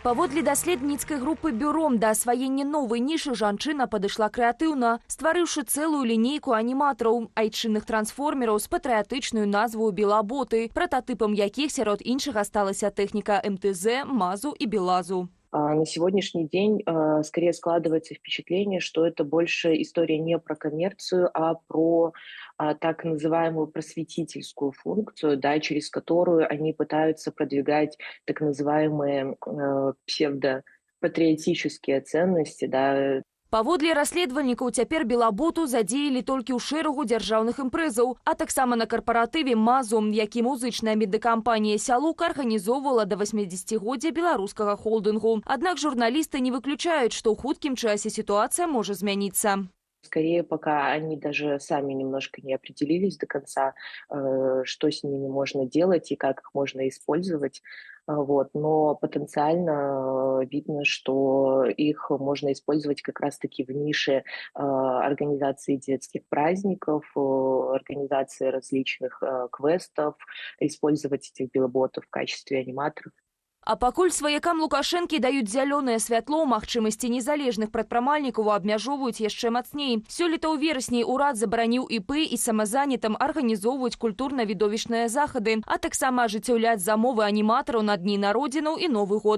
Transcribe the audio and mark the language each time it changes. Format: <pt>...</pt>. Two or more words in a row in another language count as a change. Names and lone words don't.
<be>Паводле даследніцкай групы «Бюро» да асваення новай нішы жанчына падышла крэатыўна, стварыўшы цэлую лінейку аніматараў, айчынных трансформераў з патрыятычную назву «Белаботы», прататыпам якіх сярод іншага сталася тэхніка МТЗ, МАЗу і Белазу.</be> <ru>На сегодняшний день скорее складывается впечатление, что это больше история не про коммерцию, а про так называемую просветительскую функцию, да, через которую они пытаются продвигать так называемые псевдопатриотические ценности, да.</ru> <be>Паводле расследавальнікаў, цяпер Белаботу задзеялі толькі ў шэрагу дзяржаўных імпрэзаў, а таксама на карпаратыве «Мазу», які музычная медыакампанія «Сялука» арганізоўвала да 80-годдзя беларускага холдынгу. Аднак журналісты не выключаюць, што ў хуткім часе ситуация можа змяніцца.</be> <ru>Скорее, пока они даже сами немножко не определились до конца, что с ними можно делать и как их можно использовать. Но потенциально видно, что их можно использовать как раз-таки в нише организации детских праздников, организации различных квестов, использовать этих белоботов в качестве аниматоров.</ru> <be>А пакуль сваякам Лукашэнкі даюць зялёнае святло, магчымасці незалежных прадпрымальнікаў абмяжоўваюць яшчэ мацней. Сёлета ў верасні ўрад забараніў ІП і самазанятым арганізоўваць культурна-відовішчныя захады, а таксама ажыццяўляць замовы аніматараў на дні народзінаў і Новы год.</be>